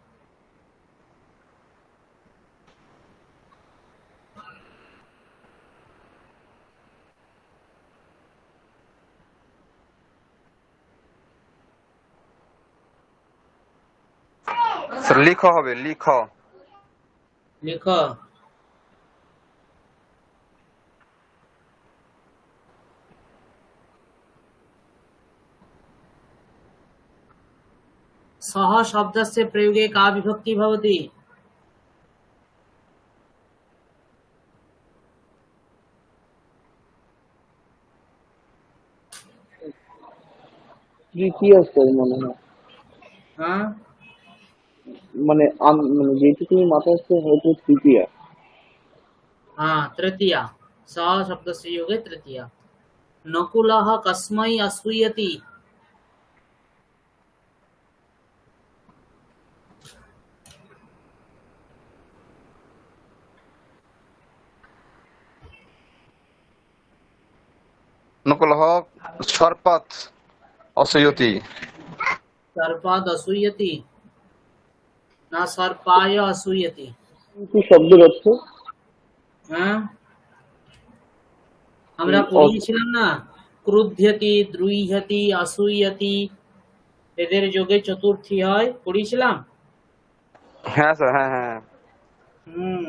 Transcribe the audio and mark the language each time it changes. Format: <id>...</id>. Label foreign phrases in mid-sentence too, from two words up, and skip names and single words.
<bn>স্যার লিখ হবে, লিখ। लिखो।</bn> <sa>सह शब्दस्य प्रयोगे का विभक्ति भवति?</sa> <bn>তৃতীয় স্যার মনে হয়, हाँ, মানে মানে যেটুকুনি মাথায় আসছে হয়তো তৃতীয়া।</bn> <sa>हाँ तृतीया। सह शब्दस्य योगे तृतीया। नकुलः कस्मै असूयति? নকুলহ সর্পাত অসয়তি। सर्पाद असूयति ना सर्पाय असूयति?</sa> <bn>কিন্তু শব্দের অর্থ হ্যাঁ, আমরা পড়িয়েছিলাম না,</bn> <sa>ক্রুধ্যতি, দ্রুহ্যতি, অসূয়তি,</sa> <bn>এদের যোগে চতুর্থী হয়, পড়িয়েছিলাম। হ্যাঁ স্যার, হ্যাঁ হ্যাঁ। হুম।</bn>